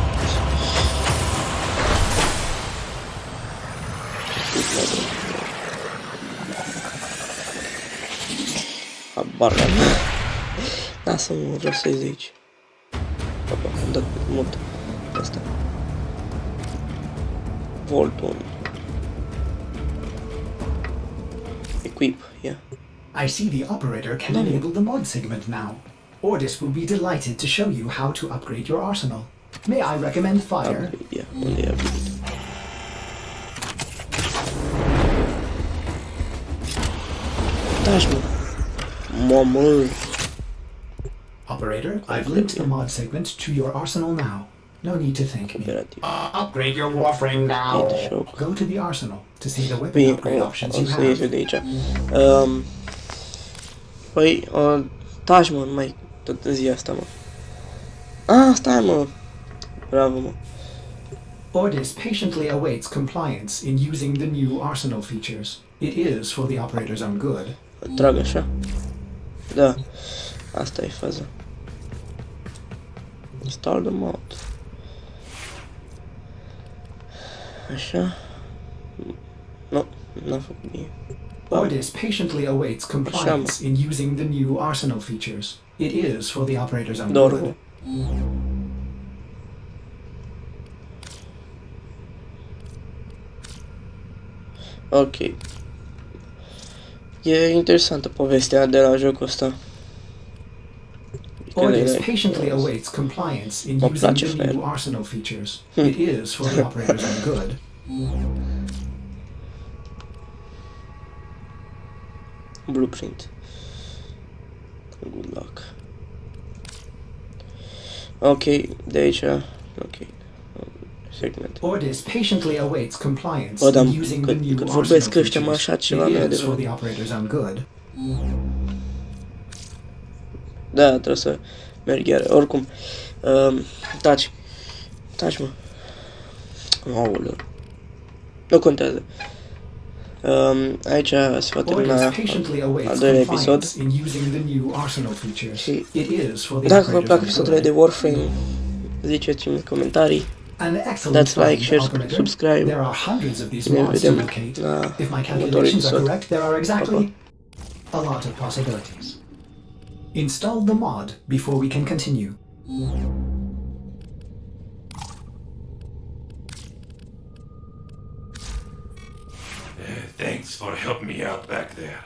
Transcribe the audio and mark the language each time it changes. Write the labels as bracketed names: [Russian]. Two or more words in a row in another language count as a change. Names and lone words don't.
[Romanian] Habar la mine. Lasă-mă, vreau să-i zici. Papa, am dat mult asta. [English] Volt 1. Equip, yeah. I see the operator can enable the mod segment now. Ordis will be delighted to show you how to upgrade your arsenal. May I recommend fire? Upgrade, yeah, [Romanian] unde e upgrade? Dați-mă! Mamă! [English] Operator, I've linked the mod segment to your arsenal now. No need to thank me. Upgrade your warframe now. Go to the arsenal to see the weapon upgrade options you have. [Romanian] O să ies de aici. Păi, taci, mă, nu mai tot zi asta, mă. Stai, mă. Bravo, mă. [English] Ordis patiently awaits compliance in using the new arsenal features. It is for the operator's own good. [Romanian] Trag așa? Da. Asta e faza. [English] Install the mod. Așa. [Romanian] Nu, n-am făcut bine. [English] Ordis patiently awaits compliance in using the new arsenal features. It is for the operator's own good. [Romanian] Ok. E interesantă povestea de la jocul ăsta. [English] Ordis patiently awaits compliance in using the new arsenal features. It is for the operator's own good. Blueprint. Good luck. [Romanian] Ok, de aici. Ok. Segment. [English] Ordis patiently awaits compliance in using the new arsenal features. It is for the operator's own good. [Romanian] Da, trebuie să merg iar. Oricum, taci. Taci, mă. Aoleu. Nu contează. Aici se va termina al doilea episod. Și dacă vă plac episodurile de Warframe, ziceți-mi în comentarii. Dați like, share, subscribe. Ne vedem la următorul episod. [English] A lot of possibilities. Install the mod before we can continue. Thanks for helping me out back there.